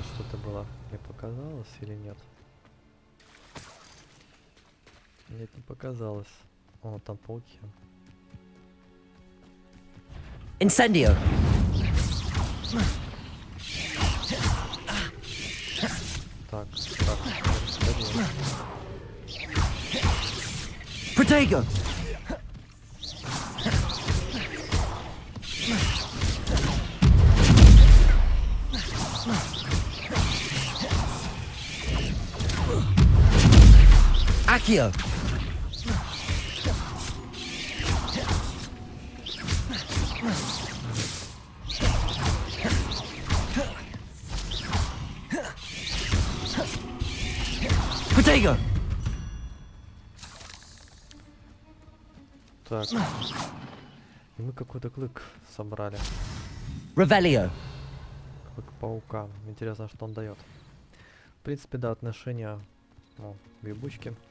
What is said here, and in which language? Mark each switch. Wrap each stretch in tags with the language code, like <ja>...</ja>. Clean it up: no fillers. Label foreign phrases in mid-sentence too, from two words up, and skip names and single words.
<ru>Что-то было, мне показалось или нет? Нет, не показалось. О, там пауки. Incendio. Так, Protego. Accio. Protego. Так. И мы какой-то клык собрали. Revelio. Клык паука. Интересно, что он дает. В принципе, да, отношения грибучки.</ru>